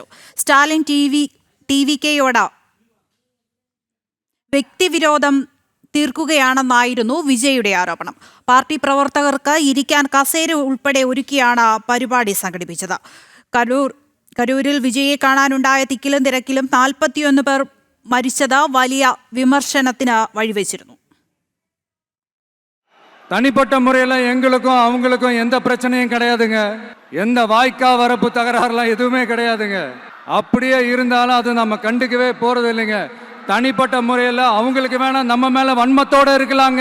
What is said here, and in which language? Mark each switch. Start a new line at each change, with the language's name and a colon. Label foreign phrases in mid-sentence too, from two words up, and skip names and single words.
Malayalam: സ്റ്റാലിൻ TVK-യോട് വ്യക്തിവിരോധം തീർക്കുകയാണെന്നായിരുന്നു വിജയുടെ ആരോപണം. പാർട്ടി പ്രവർത്തകർക്ക് ഇരിക്കാൻ കസേര ഉൾപ്പെടെ ഒരുക്കിയാണ് പരിപാടി സംഘടിപ്പിച്ചത്. കരൂരിൽ വിജയെ കാണാനുണ്ടായ തിക്കിലും തിരക്കിലും 41 പേർ മരിച്ചത് വലിയ വിമർശനത്തിന് വഴിവെച്ചിരുന്നു.
Tamil: தனிப்பட்ட முறையில் எங்களுக்கும் அவங்களுக்கும் எந்த பிரச்சனையும் கிடையாதுங்க. எந்த வாய்க்கா வரப்பு தகராறுலாம் எதுவுமே கிடையாதுங்க. அப்படியே இருந்தாலும் அது நம்ம கண்டுக்கவே போறது இல்லைங்க. தனிப்பட்ட முறையில் அவங்களுக்கு வேணா நம்ம மேல வன்மத்தோட இருக்கலாங்க.